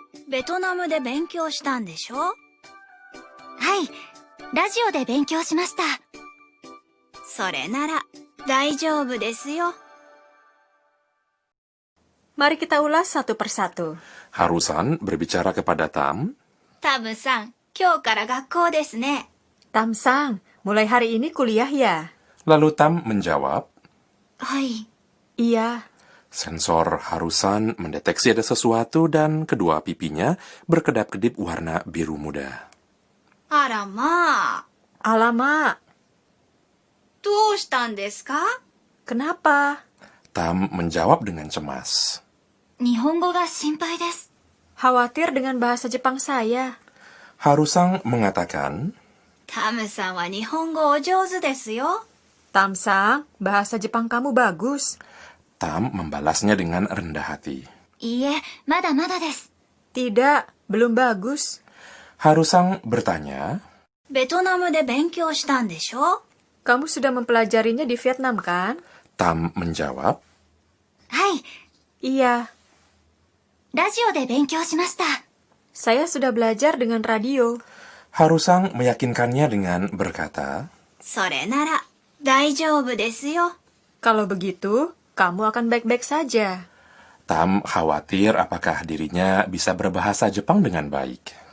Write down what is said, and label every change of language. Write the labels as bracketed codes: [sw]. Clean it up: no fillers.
[ja] ベトナムで勉強したんでしょ？はい、ラジオで勉強しました。それなら大丈夫ですよ。 [id] Mari kita ulas satu persatu. Harusan berbicara kepada Tam. [ja] タムさん、今日から学校ですね。 [id] Tam-sang, mulai hari ini kuliah ya? Lalu Tam menjawab. [ja] はい。 [id] Iya. Sensor Harusan mendeteksi ada sesuatu dan kedua pipinya berkedap-kedip warna biru muda. [ja] あらまあ。 [id] Alamak, [ja] どうしたんですか？ [id] kenapa? Tam menjawab dengan cemas. [ja] 日本語が心配です。 [id] Khawatir dengan bahasa Jepang saya. Harusang mengatakan, [ja] タムさんは日本語お上手ですよ。 [id] Tam-sang, bahasa Jepang kamu bagus. Tam membalasnya dengan rendah hati. [ja] いいえ、まだまだです。 [id] Tidak, belum bagus. Harusang bertanya, [ja] ベトナムで勉強したんでしょ？ [id] Kamu sudah mempelajarinya di Vietnam kan? Tam menjawab, [ja] はい、 [id] Iya, [ja] ラジオで勉強しました。 [id] saya sudah belajar dengan radio. Harusang meyakinkannya dengan berkata, [ja] それなら大丈夫ですよ。 [id] Kalau begitu, kamu akan baik-baik saja. Tam khawatir apakah dirinya bisa berbahasa Jepang dengan baik.